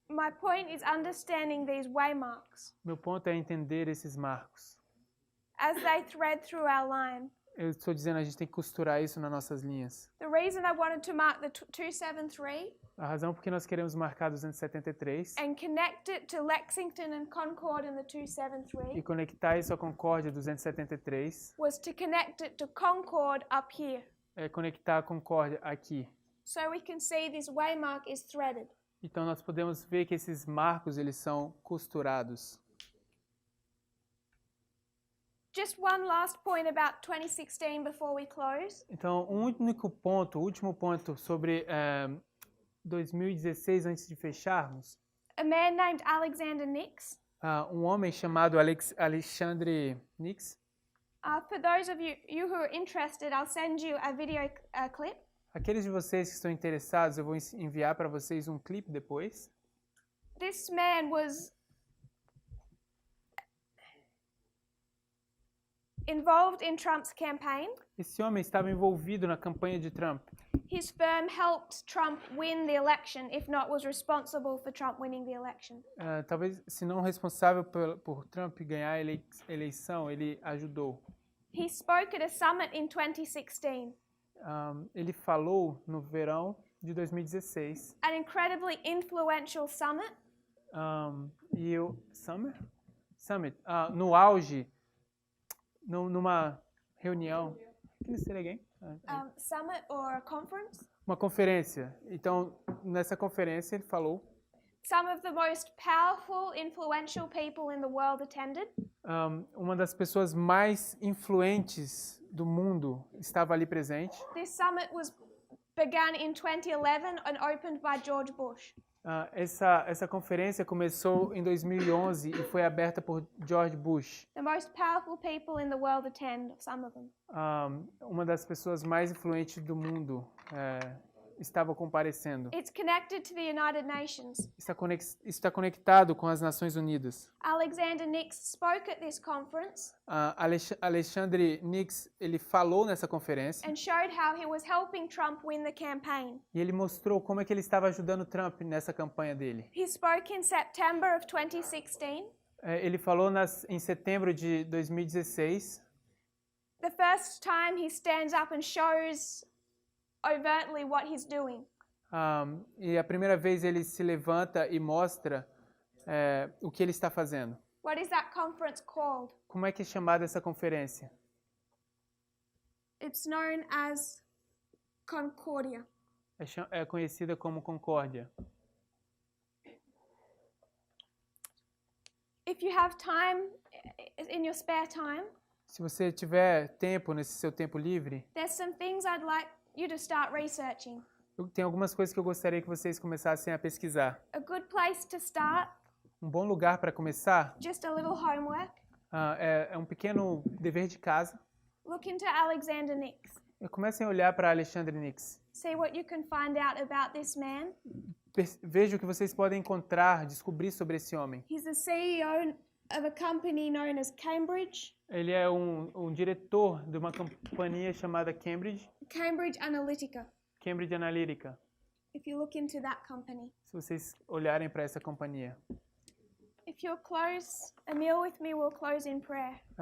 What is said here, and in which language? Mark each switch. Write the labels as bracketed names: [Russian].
[English] My point is understanding these waymarks [Portuguese] Meu ponto é entender esses marcos. [English] as they thread through our line. [Portuguese] Eu estou dizendo, a gente tem que costurar isso nas nossas linhas. [English] The reason I wanted to mark the 273 [Portuguese] A razão por que nós queremos marcar 273 [English] and connect it to Lexington and Concord in the [Portuguese] e 273 conectar isso à Concórdia 273 [English] was to connect it to Concord up here. [Portuguese] é conectar a Concórdia aqui. [English] So we can see this waymark is threaded. [Portuguese] Então nós podemos ver que esses marcos eles são costurados. [English] Just one last point about 2016 before we close. [Portuguese] Então, o último ponto sobre 2016 antes de fecharmos. [English] A man named Alexander Nix. [Portuguese] Um homem chamado Alexandre Nix. [English] For those of you who are interested, I'll send you a video clip. [Portuguese] Aqueles de vocês que estão interessados, eu vou enviar para vocês um clipe depois. [English] This man was involved in Trump's campaign. [Portuguese] Esse homem estava envolvido na campanha de Trump. [English] His firm helped Trump win the election, if not was responsible for Trump winning the election. [Portuguese] Talvez, se não responsável por Trump ganhar a eleição, ele ajudou. [English] He spoke at a summit in 2016. [Portuguese] Ele falou no verão de 2016. [English] An incredibly influential summit. [Portuguese] E o Summit, no auge, numa reunião. [English] Can you say it again? Summit or a conference. [Portuguese] Uma conferência. Então, nessa conferência ele falou. [English] Some of the most powerful, influential people in the world attended. [Portuguese] Uma das pessoas mais influentes do mundo estava ali presente. [English] This summit began in 2011 and opened by George Bush. [Portuguese] Essa conferência começou em 2011 e foi aberta por George Bush. [English] The most powerful people in the world attend, some of them. [Portuguese] Uma das pessoas mais influentes do mundo estava comparecendo. [English] It's connected to the United Nations. [Portuguese] Está conectado com as Nações Unidas. [English] Alexander Nix spoke at this conference. [Portuguese] Alexandre Nix, ele falou nessa conferência. [English] And showed how he was helping Trump win the campaign. [Portuguese] E ele mostrou como é que ele estava ajudando Trump nessa campanha dele. [English] He spoke in September of 2016. [Portuguese] Ele falou em setembro de 2016. [English] The first time he stands up and shows overtly what he's doing. [Portuguese] E a primeira vez ele se levanta e mostra o que ele está fazendo. [English] What is that conference called? [Portuguese] Como é que é chamada essa conferência? [English] It's known as Concordia. [Portuguese] É conhecida como Concórdia. [English] If you have time in your spare time, [Portuguese] se você tiver tempo nesse seu tempo livre, [English] there's some things I'd like you to start researching. [Portuguese] Tem algumas coisas que eu gostaria que vocês começassem a pesquisar. [English] A good place to start. [Portuguese] Bom lugar para começar. [English] Just a little homework. [Portuguese] É um pequeno dever de casa. [English] Look into Alexander Nix. [Portuguese] Comecem a olhar para Alexandre Nix. [English] See what you can find out about this man. [Portuguese] Veja o que vocês podem encontrar, descobrir sobre esse homem. [English] He's the CEO of a company known as Cambridge. [Portuguese] Ele é um diretor de uma companhia chamada Cambridge. [English] Cambridge Analytica. Cambridge Analytica. If you look into that company. [Portuguese] Se vocês olharem para essa companhia. [English] If you'll close a meal with me, we'll close in prayer.